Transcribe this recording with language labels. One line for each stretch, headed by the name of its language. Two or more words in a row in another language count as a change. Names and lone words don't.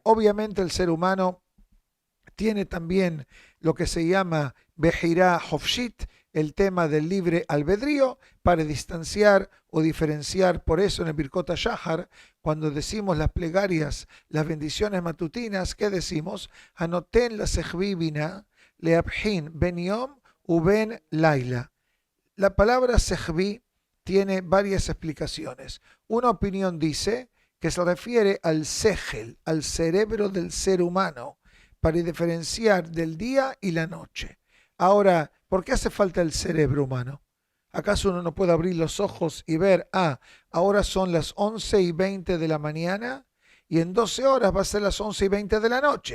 Spanish: Obviamente el ser humano tiene también lo que se llama
Hebrew: בחירה חופשית,
Spanish: el tema del libre albedrío, para distanciar o diferenciar. Por eso en el
Hebrew: ברכות השחר,
Spanish: cuando decimos las plegarias, las bendiciones matutinas, ¿qué decimos?
Hebrew: הנותן לשכוי בינה להבחין בין יום ובין לילה.
Spanish: La palabra sejvi tiene varias explicaciones. Una opinión dice que se refiere al segel, al cerebro del ser humano, para diferenciar del día y la noche. Ahora, ¿por qué hace falta el cerebro humano? ¿Acaso uno no puede abrir los ojos y ver, ahora son las 11:20 de la mañana y en 12 horas va a ser las 11:20 de la noche?